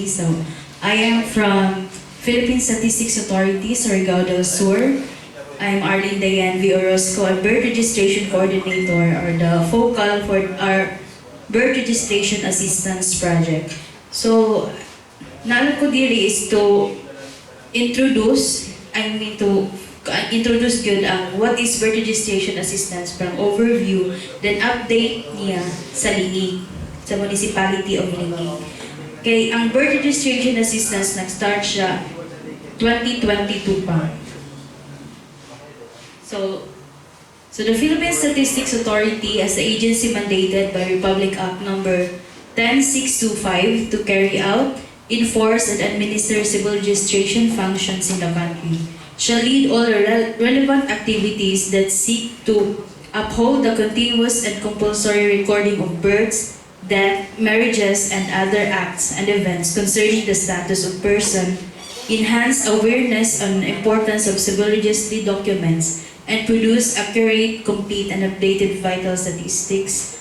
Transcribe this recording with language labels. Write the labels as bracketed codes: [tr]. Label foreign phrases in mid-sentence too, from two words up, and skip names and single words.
[en] So, I am from Philippine Statistics Authority, Surigao del Sur. I'm Arlene Dayan V. Orozco, a birth registration coordinator, or the focal for our birth registration assistance project. So, [ceb] nalan ko diri [en] is to introduce good ang what is birth registration assistance from overview, then update [ceb] niya sa [en] Lingig, sa municipality of Lingig. [ceb] Okay, ang [en] birth registration assistance [ceb] nag-start siya 2022 pa. [en] So the Philippine Statistics Authority as the agency mandated by Republic Act number 10625 to carry out, enforce, and administer civil registration functions in the country shall lead all relevant activities that seek to uphold the continuous and compulsory recording of births, death, marriages, and other acts and events concerning the status of person, enhance awareness on the importance of civil registry documents, and produce accurate, complete, and updated vital statistics.